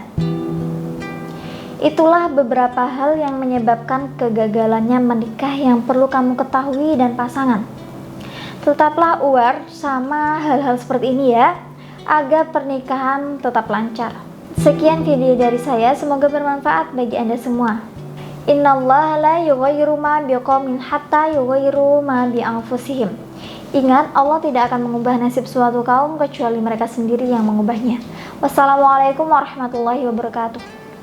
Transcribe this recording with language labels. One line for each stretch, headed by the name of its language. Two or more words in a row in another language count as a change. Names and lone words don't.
Indonesian: Itulah beberapa hal yang menyebabkan kegagalannya menikah yang perlu kamu ketahui dan pasangan. Tetaplah aware sama hal-hal seperti ini ya, agar pernikahan tetap lancar. Sekian video dari saya, semoga bermanfaat bagi Anda semua.
Arabic: إن الله لا يغير ما بقوم حتى يغيروا ما بأنفسهم.
Indonesian: Ingat, Allah tidak akan mengubah nasib suatu kaum kecuali mereka sendiri yang mengubahnya.
Arabic: والسلام عليكم ورحمة الله وبركاته.